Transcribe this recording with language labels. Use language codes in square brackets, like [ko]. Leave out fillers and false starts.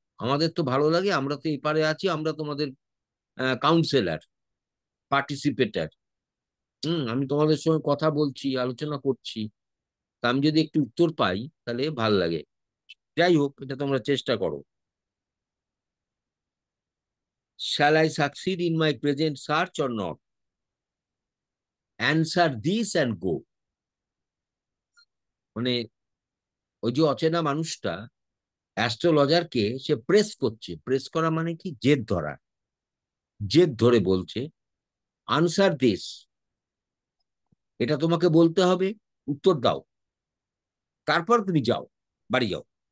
[bn] আমাদের তো ভালো লাগে, আমরা তো এপারে আছি, আমরা তোমাদের কাউন্সিলর, পার্টিসিপেটার। আমি তোমাদের সঙ্গে কথা বলছি, আলোচনা করছি, তা আমি যদি একটু উত্তর পাই তাহলে ভাল লাগে। যাই হোক, এটা তোমরা চেষ্টা করো। [en] Shall I succeed in my present search or not? Answer this and go। [bn] মানে ওই যে অচেনা মানুষটা অ্যাস্ট্রোলজারকে সে প্রেস করছে, প্রেস করা মানে কি, জেদ ধরা, জেদ ধরে বলছে [en] answer this, [bn] এটা তোমাকে বলতে হবে, উত্তর দাও, তারপর তুমি যাও, বাড়ি যাও।